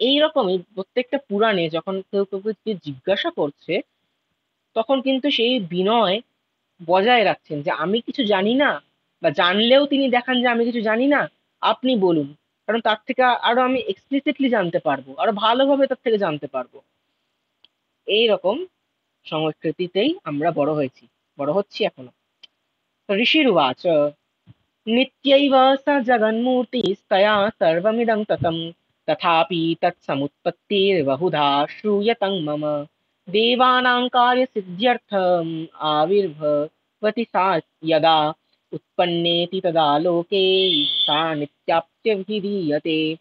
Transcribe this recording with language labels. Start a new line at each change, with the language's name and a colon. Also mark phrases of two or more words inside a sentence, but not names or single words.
Bangla: এইরকমই প্রত্যেকটা পুরাণে যখন কেউ কাউকে জিজ্ঞাসা করছে, তখন কিন্তু সেই বিনয় বজায় রাখছেন যে আমি কিছু জানি না, বা জানলেও তিনি দেখান যে আমি কিছু জানি না, আপনি বলুন, কারণ তার থেকে আরো আমি এক্সপ্লিসিটলি জানতে পারবো, আরো ভালোভাবে তার থেকে জানতে পারবো। এইরকম সংস্কৃতিতেই আমরা বড় হয়েছি, বড় হচ্ছি এখনো।
Sanskrit: ঋষিरुवाच नित्यैव स जगन्मूर्तिस्तया सर्वमिदं ततं तथापि तत्समुत्पत्तिर्बहुधा श्रूयतं मम देवानां कार्यसिद्ध्यर्थम् आविर्भवति सा यदा उत्पन्नेति तदा लोके सा नित्याप्यभिधीयते